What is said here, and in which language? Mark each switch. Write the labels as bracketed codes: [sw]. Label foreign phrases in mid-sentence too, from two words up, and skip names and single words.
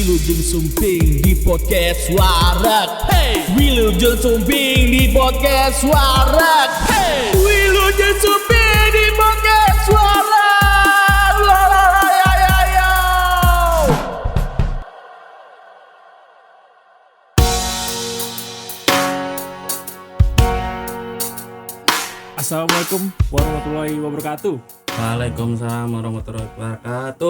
[su] Wilujeng Sumping di podcast Warak. Hey, Wilujeng Sumping di podcast Warak. Hey, Wilujeng Sumping di podcast Warak. La la la ya ya ya. [ar] السلام عليكم ورحمة الله وبركاته. وعليكم السلام ورحمة الله وبركاته.